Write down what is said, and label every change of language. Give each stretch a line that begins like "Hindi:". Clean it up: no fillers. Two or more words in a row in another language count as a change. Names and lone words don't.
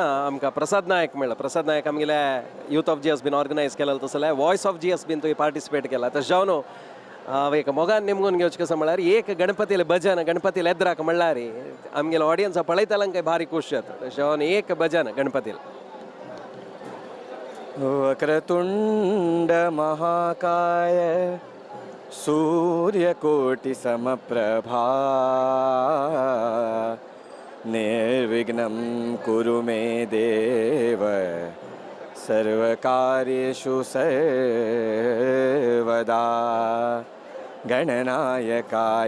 Konkani: आमकां प्रसाद नायक मेळ्ळो प्रसाद नायक आमगेले यूथ ऑफ GSB ऑर्गनायज केलेलो तसले वॉयस ऑफ GSB तुवें पार्टिसिपेट केला तशें जावन हांव एक मोगान नेमून घेवचें कसं म्हळ्यार एक गणपतीले भजन गणपती येद्राक म्हणल्यार आमगेलो ऑडियन्स पळयताल्यांक भारी खूश जाता तशें जावन एक भजन गणपतील
Sanskrit: वक्रतुण्ड महाकाय सूर्यकोटिसमप्रभा निर्विघ्नं कुरु मे देव सर्वकार्येषु सर्वदा गणनायकाय